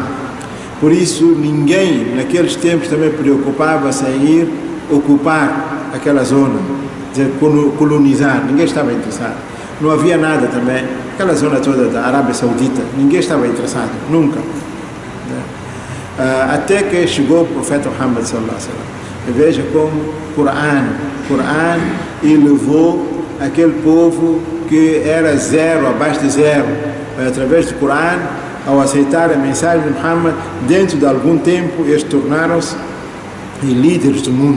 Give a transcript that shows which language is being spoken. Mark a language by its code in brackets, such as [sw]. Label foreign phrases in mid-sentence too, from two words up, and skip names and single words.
[pt] Por isso, ninguém naqueles tempos também preocupava-se em ir ocupar aquela zona, dizer, colonizar. Ninguém estava interessado. Não havia nada também. Aquela zona toda da Arábia Saudita, ninguém estava interessado, nunca. Até que chegou o profeta Muhammad [ar] صلى الله عليه وسلم. [pt] Veja como Coran elevou aquele povo que era zero, abaixo de zero, através do Coran, ao aceitar a mensagem de Muhammad, dentro de algum tempo eles tornaram-se líderes do mundo.